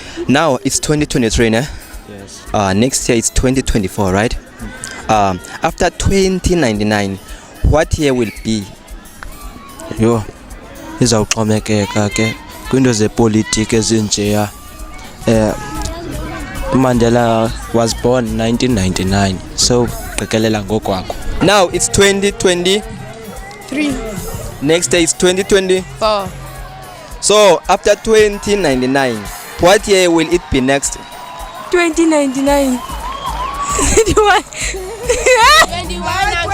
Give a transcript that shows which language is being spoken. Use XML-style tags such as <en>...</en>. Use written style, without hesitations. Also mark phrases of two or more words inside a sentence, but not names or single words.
<en>Now it's 2023, ne? Yes. Next year it's 2024, right? After 2099, what year will be?</en> <xh>Yo, izawuxhomekeka ke kwinto zepolitiki ezinjeya.</xh> <en>Mandela was born 1999, so</en> <xh>qikelela ngokwakho.</xh> <en>Now it's 2023. Next year it's 2024. So after 2099, what year will it be next? 2099. 21. 21.</en>